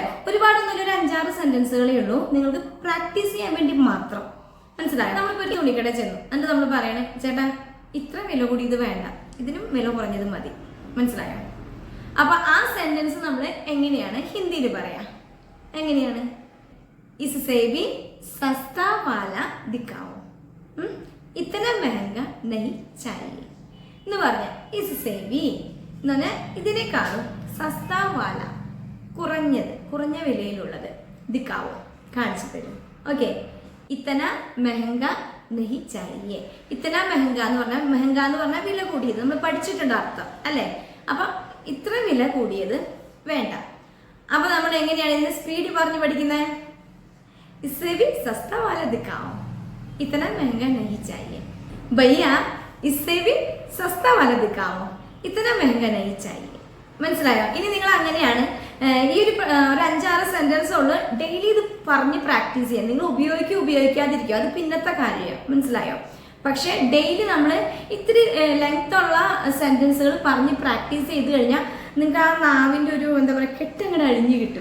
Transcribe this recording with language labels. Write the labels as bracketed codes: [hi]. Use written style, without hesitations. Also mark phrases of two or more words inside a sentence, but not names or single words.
[ml] ഒരുപാടൊന്നും ഒരു 5-6 സെന്റൻസുകളേ ഉള്ളൂ, നിങ്ങൾക്ക് പ്രാക്ടീസ് ചെയ്യാൻ വേണ്ടി മാത്രം. മനസ്സിലായോ? നമ്മളിപ്പോൾ ഒരു തുണിക്കട ചെന്നു, എന്നിട്ട് നമ്മൾ പറയണേ, ചേട്ടാ ഇത്ര വില കൂടി ഇത് വേണ്ട, ഇതിനും വില കുറഞ്ഞത് മതി. മനസ്സിലായോ? അപ്പൊ ആ സെന്റൻസ് നമ്മൾ എങ്ങനെയാണ് ഹിന്ദിയിൽ പറയാ? എങ്ങനെയാണ്? [hi] इससे भी सस्ता वाला दिखाओ, इतना महंगा नहीं चाहिए [ml] എന്ന് പറഞ്ഞ [hi] इससे भी [ml] എന്ന് പറഞ്ഞാൽ ഇതിനേക്കാളും [hi] सस्ता वाला, [ml] കുറഞ്ഞ വിലയിലുള്ളത്, [hi] ദിക്കാവോ [ml] കാണിച്ചു തരും. [hi] ഓക്കെ, इतना महंगा नहीं चाहिए. इतना महंगा [ml] എന്ന് പറഞ്ഞാൽ വില കൂടിയത്, നമ്മൾ പഠിച്ചിട്ടുണ്ട് അർത്ഥം അല്ലേ? അപ്പൊ ഇത്ര വില കൂടിയത് വേണ്ട. അപ്പൊ നമ്മൾ എങ്ങനെയാണ് ഇതിന് സ്പീഡ് പറഞ്ഞ് പഠിക്കുന്നത്? [hi] इससे भी सस्ता वाला दिखाओ, इतना महंगा नहीं चाहिए. भैया इससे भी सस्ता वाला दिखाओ, इतना महंगा नहीं चाहिए. [ml] മനസ്സിലായോ? ഇനി നിങ്ങൾ അങ്ങനെയാണ് ഈ ഒരു 5-6 സെന്റൻസ് ഉള്ളു, ഡെയിലി ഇത് പറഞ്ഞ് പ്രാക്ടീസ് ചെയ്യാം. നിങ്ങൾ ഉപയോഗിക്കാതിരിക്കുക, അത് പിന്നത്തെ കാര്യമാണ്. മനസ്സിലായോ? പക്ഷെ ഡെയിലി നമ്മൾ ഇത്തിരി ലെങ്ത് ഉള്ള സെന്റൻസുകൾ പറഞ്ഞ് പ്രാക്ടീസ് ചെയ്ത് കഴിഞ്ഞാൽ നിങ്ങൾക്ക് ആ നാവിൻ്റെ ഒരു എന്താ പറയുക, കെട്ടങ്ങടെ അഴിഞ്ഞു കിട്ടും.